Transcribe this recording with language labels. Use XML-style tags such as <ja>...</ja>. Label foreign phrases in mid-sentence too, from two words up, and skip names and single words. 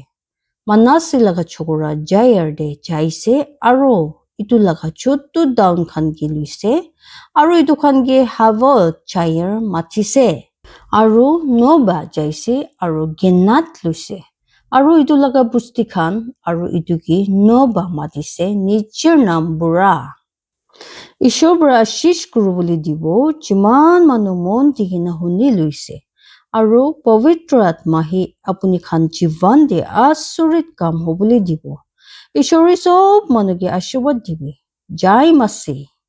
<nag>Manasi laga chokora Jair de jaise aru itu laga chotu down khan ki luise. Aru itu khan ki Havot Jair mathise. Aru Noba jaise aru Genat luise. Aru itu laga busti khan aru itu ki Noba matise nijir nam bura. Ishor bara shish kuru boli dibo jiman manu mon digina huni luise. Aru pavitra atmahi apuni khan jivan de asurit kam hoboli dibo. Ishori sob manu ki ashirwad dibi. Jai Masi.</nag>